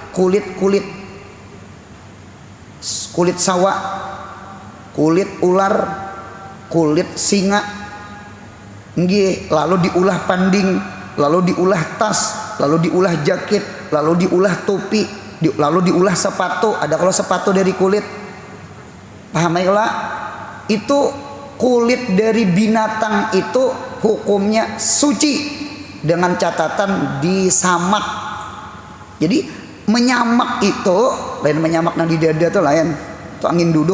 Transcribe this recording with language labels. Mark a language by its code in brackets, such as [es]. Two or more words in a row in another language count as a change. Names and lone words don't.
[bjn] Kulit sawa, kulit ular, kulit singa, lalu diulah panding, lalu diulah tas, lalu diulah jaket, lalu diulah topi, lalu diulah sepatu. [id] Ada kalau sepatu dari kulit, paham ya? Itu kulit dari binatang itu hukumnya suci dengan catatan disamak. Jadi menyamak itu lain, menyamak di dada tuh lain, itu angin duduk.